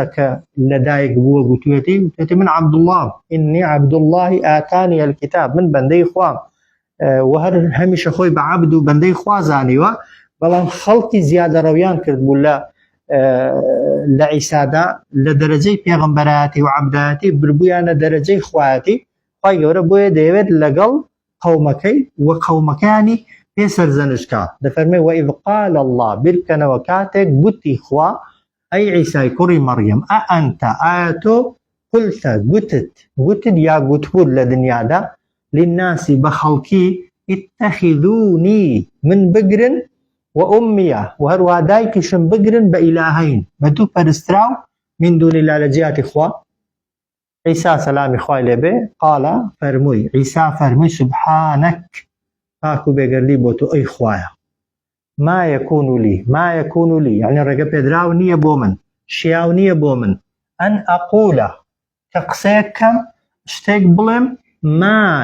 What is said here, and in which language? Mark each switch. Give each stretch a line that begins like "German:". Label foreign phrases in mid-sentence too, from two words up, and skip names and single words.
Central Kurdish: کە لەدایک بووە گوتوێتی من
Arabic: عەبدوڵڵاه ئینی عەبدوڵڵاهی ئاتانی الکیتاب
Central Kurdish: من بەندەی خوام و هەر هەمیشە خۆی بە عەبد و بەندەی خوا زانیوە بەڵام خەڵکی زیادە ڕەویان کرد بوو لە عیسادا لە دەرەجەی پێغەمبەرایەتی و عەبدایەتی بربوویانە دەرەجەی خوایەتی خوای گەورە بۆیە دەیەوێت لەگەڵ قەومەکەی و قەومەکانی پێ سەرزەنشکا دەفەرمێ
Arabic: وإذ قال الله
Central Kurdish: بیرکەنەوە کاتێک گوتی خوا ئەی عیسای کوڕی مەڕیەم ئەئەنتە ئایا تۆ قلتە گوتت یا گوتبوود لە دنیادا للناسی بە خەڵکی اتەخذونی من بگرن و ئومیە و هەروە دایکیشم بگرن بە ئیلاهەین بە دوو پەرستراو من دونی لا لە جیاتی خوا عیسا سەلامی خوای لێبێ قالە فەرمووی عیسا فەرمووی سوبحانەک پاک و بێگەردی بۆ تۆ ئەی خوایە
Arabic: ما یەکون لی
Central Kurdish: یعنی ڕێگە پێدراو نییە بۆ من شیاو نییە بۆ من
Arabic: ئەن ئەقولە
Central Kurdish: کە قسەیەکەم شتێک بڵێم ما